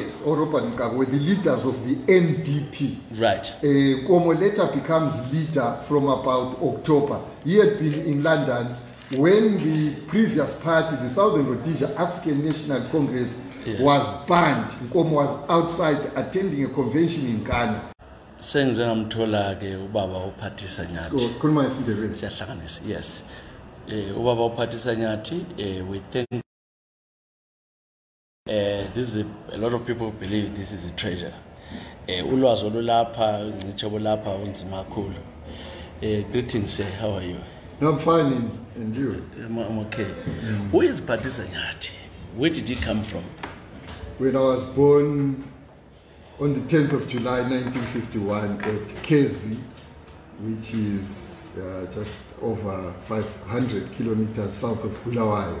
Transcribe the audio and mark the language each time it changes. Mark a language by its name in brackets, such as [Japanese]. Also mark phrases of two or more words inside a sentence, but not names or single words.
[English] Yes, Oropa Mugabe were the leaders of the NDP. Right. Komo later becomes leader from about October. He had been in London when the previous party, the Southern Rhodesia African National Congress, was banned. Nkomo was outside attending a convention in Ghana. [North Ndebele] Senze ngamthola ke ubaba uPhathisa Nyathi. Sikhuluma isiNdebele. Siyahlanganisa. Yes. Ubaba uPhathisa Nyathi, [English] we think this is a lot of people believe this is a treasure. [North Ndebele] Ulwazi olulapha, ngicebo lapha unzima kakhulu. [English] Greetings, sir. How are you? No, I'm fine, and you? I'm okay. Who is Phathisa Nyathi? Where did he come from? When I was born on the 10th of July 1951 at Kezi, which is just over 500 kilometers south of Bulawayo.